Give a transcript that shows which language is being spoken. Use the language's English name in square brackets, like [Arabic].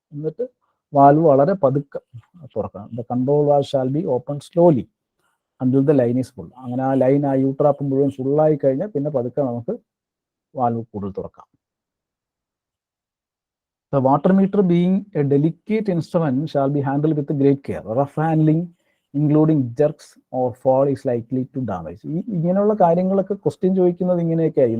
[Malayalam] എന്നിട്ട് വാൽവ് വളരെ പതുക്കെ തുറക്കണം. [English] The control valve shall be open slowly until the line is full. [Malayalam] അങ്ങനെ ആ ലൈൻ, ആ യു ട്രാപ്പ് മുഴുവൻ ഫുള്ളായി കഴിഞ്ഞാൽ പിന്നെ പതുക്കെ നമുക്ക് വാൽവ് കൂടുതൽ തുറക്കാം. [English] The water meter being a delicate instrument shall be handled with great care. Rough handling, including jerks or fall, is likely to damage. [Malayalam] ഇങ്ങനെയുള്ള കാര്യങ്ങളൊക്കെ ക്വസ്റ്റ്യൻ ചോദിക്കുന്നത് ഇങ്ങനെയൊക്കെയായി.